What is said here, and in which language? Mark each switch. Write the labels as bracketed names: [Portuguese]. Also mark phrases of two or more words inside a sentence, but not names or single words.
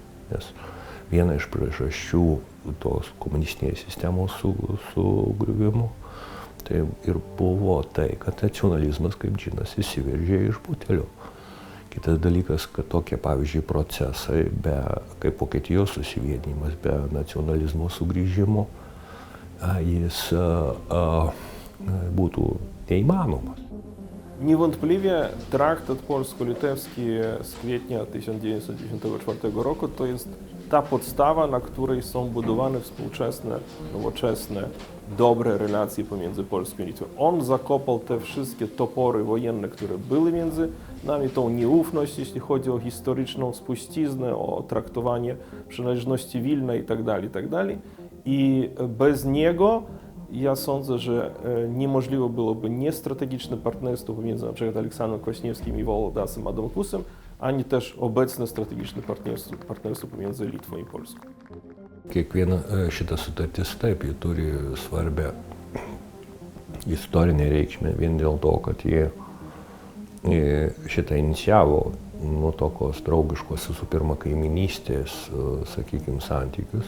[Lithuanian] Nes viena iš priežasčių tos komunistinės sistemos sugriuvimo tai ir buvo tai, kad nacionalizmas kaip džinas įsiveržė iš butelio. Kitas dalykas, kad tokie, pavyzdžiui, procesai, kaip Vokietijos susivienijimas, be nacionalizmo sugrįžimo, jis būtų neįmanomas. [Polish] Niewątpliwie traktat polsko-litewski z kwietnia 1994 roku to jest ta podstawa, na której są budowane współczesne, nowoczesne, dobre relacje pomiędzy Polską i Litwą. On zakopał te wszystkie topory wojenne, które były między nami, tą nieufność, jeśli chodzi o historyczną spuściznę, o traktowanie przynależności Wilna itd. I bez niego ja sądzę, że niemożliwe byłoby nie strategiczne partnerstwo pomiędzy na przykład Aleksandrem Kwaśniewskim i Volodasem Adamkusem, ani też obecne strategiczne partnerstwo pomiędzy Litwą i Polską. [Lithuanian] Kiekviena šita sutartis taip, ji turi svarbę istorinę reikšmę vien dėl to, kad jie šitą inicijavo tokios draugiškos visų pirma kaiminystės, sakykime, santykius.